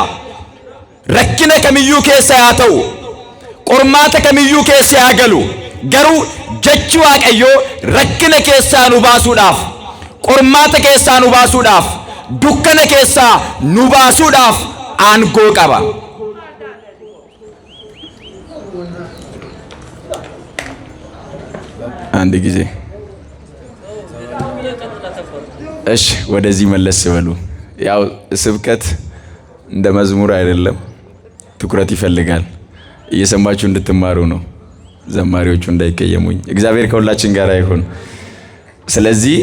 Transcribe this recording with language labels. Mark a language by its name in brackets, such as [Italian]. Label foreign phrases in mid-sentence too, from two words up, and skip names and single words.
[Oromo] Rakkina kamiyyuu keessa haa ta'u, qormaata kamiyyuu keessa haa galu, garuu jechi Waaqayyoo rakkina keessaa nu baasuudhaaf, qormaata keessaa nu baasuudhaaf, dukkana keessaa nu baasuudhaaf aangoo qaba. [Amharic] አንድ ጊዜ እሺ ወደዚህ መለስ በሉ። ያው ስብከት እንደ መዝሙር አይደለም፣ ትኩረት ይፈልጋል። እየሰማችሁ እንድትማሩ ነው። ዘማሪዎቹ እንዳይቀየሙኝ። እግዚአብሔር ከሁላችን ጋር ይሁን። ስለዚህ